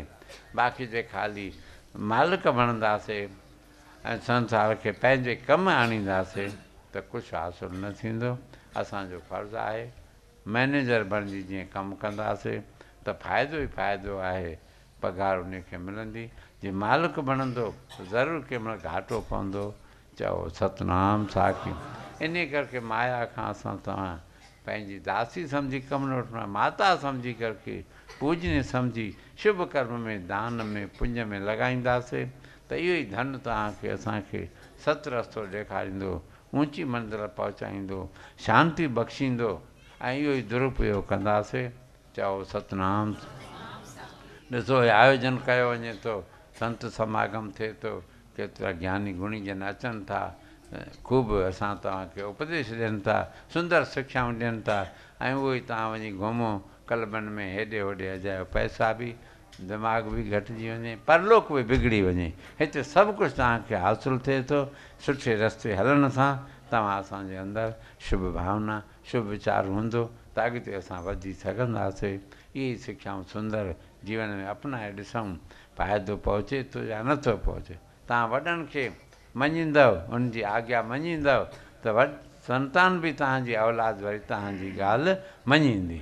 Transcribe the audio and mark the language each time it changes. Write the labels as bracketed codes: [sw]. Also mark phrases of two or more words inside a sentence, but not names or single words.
[sd] बाक़ी जे ख़ाली मालिक बणंदासीं ऐं संसार खे पंहिंजे कमु आणींदासीं त कुझु हासिलु न थींदो। असांजो फ़र्ज़ु आहे मैनेजर बणिजी जीअं कमु कंदासीं त फ़ाइदो ई फ़ाइदो आहे, पघार उनखे मिलंदी। जे मालिक बणंदो ज़रूरु कंहिं महिल घाटो पवंदो। चओ सतनाम साखी। इन करके माया खां असां तव्हां पंहिंजी दासी सम्झी कमु न वठिणो आहे, माता सम्झी करके पूजनी सम्झी शुभ कर्म में दान में पुञ में लॻाईंदासीं त इहो ई धन तव्हांखे असांखे सत रस्तो ॾेखारींदो, ऊची मंज़िल पहुचाईंदो, शांती बख़्शींदो, ऐं इहो ई दुरुपयोग कंदासीं। चओ सतनाम। ॾिसो आयोजन कयो वञे थो, संत समागम थिए थो, केतिरा ज्ञानी गुणी जन अचनि था, ख़ूब असां तव्हांखे उपदेश ॾियनि था, सुंदर शिक्षाऊं ॾियनि था, ऐं उहो ई तव्हां वञी घुमो क्लबनि में हेॾे होॾे अजायो, पैसा बि दिमाग़ बि घटिजी वञे, परलोक बि बिगड़ी वञे। हिते सभु कुझु तव्हांखे हासिलु थिए थो सुठे रस्ते हलण सां। तव्हां असांजे अंदरि शुभ भावना शुभ वीचार हूंदो त त अॻिते असां वधी सघंदासीं। इहे सिक्षाऊं सुंदर जीवन में अपनाए ॾिसूं, फ़ाइदो पहुचे थो या नथो पहुचे। तव्हां वॾनि खे मञींदव, उनजी आज्ञा मञींदव त संतान बि तव्हांजी औलाद वरी तव्हांजी ॻाल्हि मञींदी।